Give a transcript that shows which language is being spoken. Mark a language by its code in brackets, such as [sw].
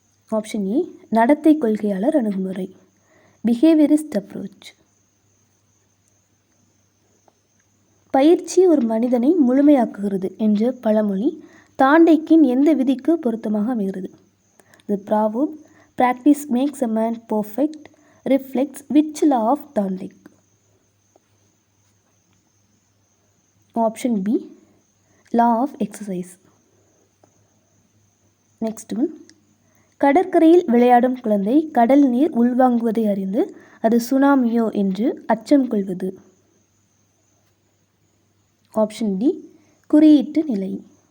[en] option A, [ta] நடத்தை கொள்கையாளர் அணுகுமுறை, [en] Behaviourist approach. [ta] பயிற்சி ஒரு மனிதனை முழுமையாக்குகிறது என்ற பழமொழி தாண்டைக்கின் எந்த விதிக்கு பொருத்தமாக அமைகிறது? [en] The proverb, practice makes a man perfect, reflects which law of Thorndike? Option B, law of exercise. Next one, [ta] கடற்கரையில் விளையாடும் குழந்தை கடல் நீர் உள்வாங்குவதை அறிந்து அது சுனாமியோ என்று அச்சம் கொள்வது. [en] option D, [ta] குறியீட்டு நிலை.